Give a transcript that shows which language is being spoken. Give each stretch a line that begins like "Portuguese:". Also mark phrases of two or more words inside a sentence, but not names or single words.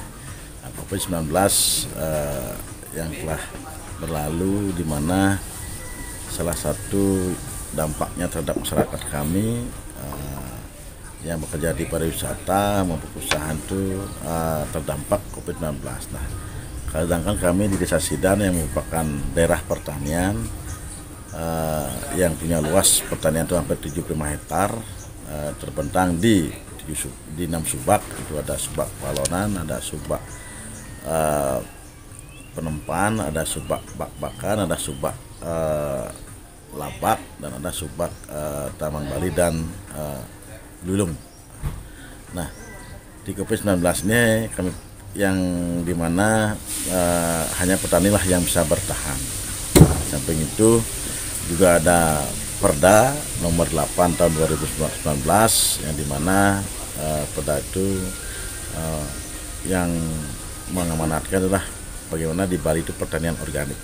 Indonesian: COVID-19 yang telah berlalu, di mana salah satu dampaknya terhadap masyarakat kami yang bekerja di pariwisata maupun usaha itu terdampak COVID-19. Nah, sedangkan kami di Desa Sidan yang merupakan daerah pertanian yang punya luas pertanian itu hampir 75 hektar, terbentang di 6 subak. Itu ada subak Palonan, ada subak Penempan, ada subak Bak-Bakan, ada subak Labak, dan ada subak Taman Bali dan Lulung. Nah, di COVID-19 ini kami yang dimana hanya petani lah yang bisa bertahan. Samping itu juga ada Perda nomor 8 tahun 2019 yang dimana Perda itu yang mengamanatkan adalah bagaimana di Bali itu pertanian organik.